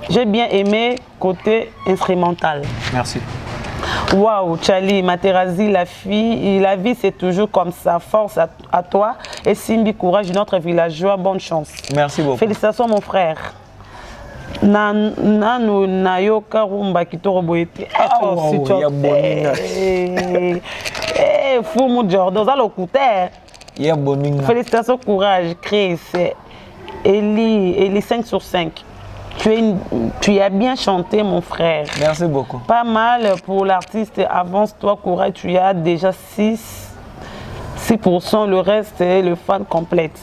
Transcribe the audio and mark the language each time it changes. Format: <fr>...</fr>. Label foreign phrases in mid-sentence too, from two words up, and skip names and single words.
<fr>J'ai bien aimé côté instrumental. Merci. Waouh, Chali, Materazi, la vie c'est toujours comme ça. Force à toi et Simbi, courage, notre villageois, bonne chance. Merci beaucoup. Félicitations mon frère. Nanu Nayoka Rumba Kitoro Boete. Oh, si tu as. Fumu Jordan, ça le coûtait. Félicitations, courage, Chris. Eli 5 sur 5. Tu as bien chanté, mon frère. Merci beaucoup. Pas mal pour l'artiste. Avance-toi, courage. Tu as déjà 6%. Le reste est le fan complète.</fr>